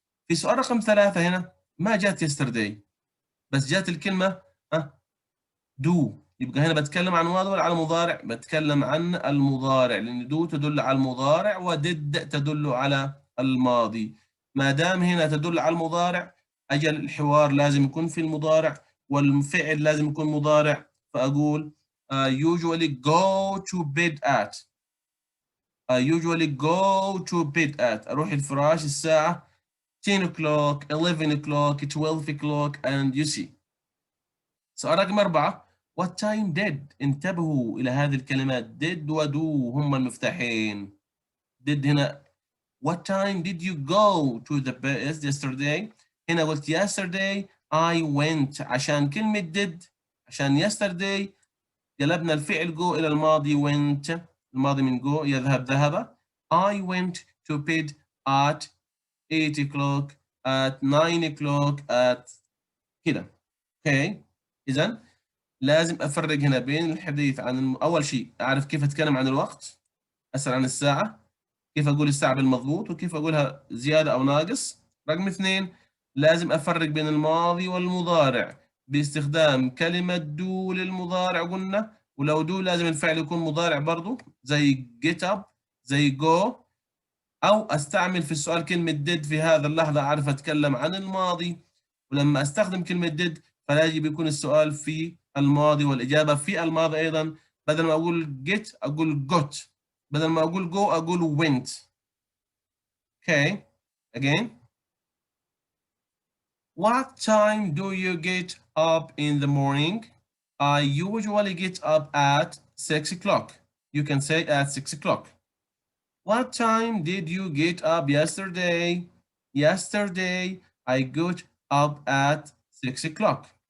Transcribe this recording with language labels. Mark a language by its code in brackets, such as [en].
[ar] في سؤال رقم 3 هنا ما جات yesterday بس جات الكلمة do، يبقى هنا بتكلم عن ماضي ولا على مضارع؟ بتكلم عن المضارع لأن do تدل على المضارع ودid تدل على الماضي. ما دام هنا تدل على المضارع أجل الحوار لازم يكون في المضارع والفعل لازم يكون مضارع، فأقول [en] I usually go to bed at. I usually go to bed at. [ar] أروح الفراش الساعة [en] 10 o'clock 11 o'clock 12 o'clock and you see. [ar] سؤال رقم [en] 4 what time did. [ar] انتبهوا إلى هذه الكلمات did و do هم المفتاحين. [en] did هنا what time did you go to the bed yesterday. [ar] هنا قلت [en] yesterday I went [ar] عشان كلمة did عشان yesterday قلبنا الفعل go إلى الماضي went. الماضي من go يذهب ذهب. [en] I went to bed at 8 o'clock at 9 o'clock at كده. [ar] اوكي إذا لازم أفرق هنا بين الحديث عن أول شيء أعرف كيف أتكلم عن الوقت، أسأل عن الساعة، كيف أقول الساعة بالمضبوط وكيف أقولها زيادة أو ناقص. رقم 2 لازم أفرق بين الماضي والمضارع باستخدام كلمة دو للمضارع قلنا، ولو دو لازم الفعل يكون مضارع برضو زي get up زي go، أو أستعمل في السؤال كلمة did في هذا اللحظة أعرف أتكلم عن الماضي، ولما أستخدم كلمة did فلا يجب يكون السؤال في الماضي والإجابة في الماضي أيضا. بدل ما أقول get أقول got، بدل ما أقول go أقول went. [en] Okay, again. What time do you get up in the morning? I usually get up at 6 o'clock. You can say at 6 o'clock. What time did you get up yesterday? Yesterday, I got up at 6 o'clock.